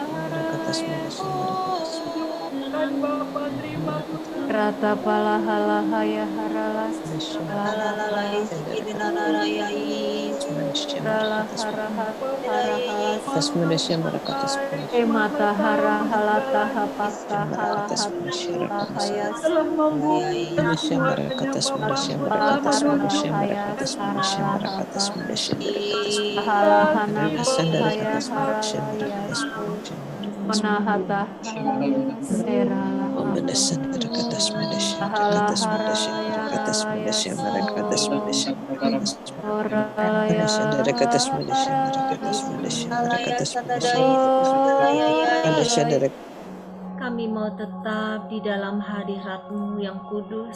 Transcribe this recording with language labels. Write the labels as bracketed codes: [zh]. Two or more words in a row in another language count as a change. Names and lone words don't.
[id] Kan Bapa, terima kasih. Rata palahalahaya haralas Emata hara halata hapaka halahaya Telah membuka semuanya Bapa, telah haya halahana haya haraya manahata serala Kami mau tetap di dalam hadirat-Mu yang kudus.